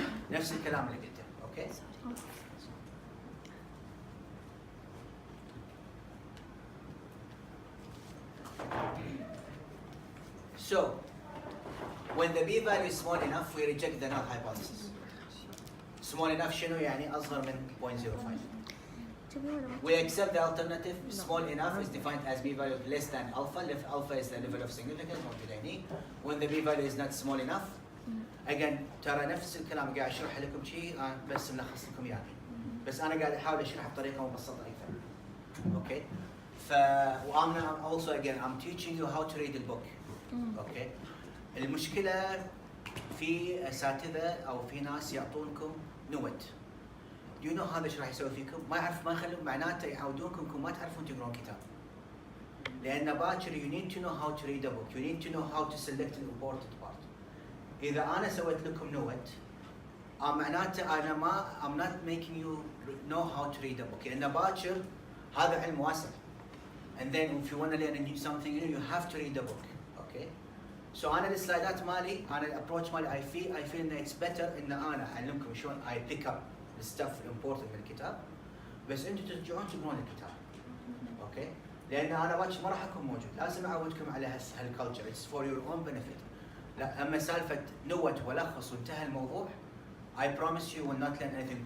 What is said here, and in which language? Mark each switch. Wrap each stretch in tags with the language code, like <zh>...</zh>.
<ar>نفس الكلام اللي قلته.</ar> <en>Okay. So, when the p value is small enough, we reject the null hypothesis. Small enough</en> <ar>شنو يعني أصغر من 0.05.</ar> <en>We accept the alternative. Small enough is defined as p value less than alpha. If alpha is the level of significance</en> <ar>موجود هني.</ar> <en>When the p value is not small enough,</en> <ar>again ترى نفس الكلام قاعد أشرح لكم شيء بس ملخص لكم إياه. بس أنا قاعد أحاول أشرح بطريقة مبسطة أكثر.</ar> <en>Okay. I'm also again I'm teaching you how to read the book. Okay.</en> <ar>المشكلة في أساتذة أو في ناس يعطونكم نوت.</ar> <en>Do you know</en> <ar>هذا ايش راح يسوي فيكم؟ ما يخلون معناته يعودونكم انكم ما تعرفون تقرون كتاب. لأن باكر</ar> <en>you need to know how to read a book. You need to know how to select an important part.</en> <ar>إذا أنا سويت لكم نوت معناته أنا ما</ar> <en>I'm not making you know how to read a book.</en> <ar>لأن باكر هذا علم واسع.</ar> <en>And then if you want to learn something new, you have to read the book. Okay?</en> <ar>So أنا السلايدات مالي أنا الابروتش مالي</ar> <en>I feel that it's better</en> <ar>إن أنا أعلمكم شلون</ar> <en>I pick up the stuff important</en> <ar>من الكتاب بس أنتم ترجعون تقرون الكتاب.</ar> <en>Okay?</en> <ar>لأن أنا باكر ما راح أكون موجود. لازم أعودكم على هالculture.</ar> <en>It's for your own benefit.</en> <ar>لا أما سالفة نوت ولخص وانتهى الموضوع</ar> <en>I promise you will not learn anything.</en>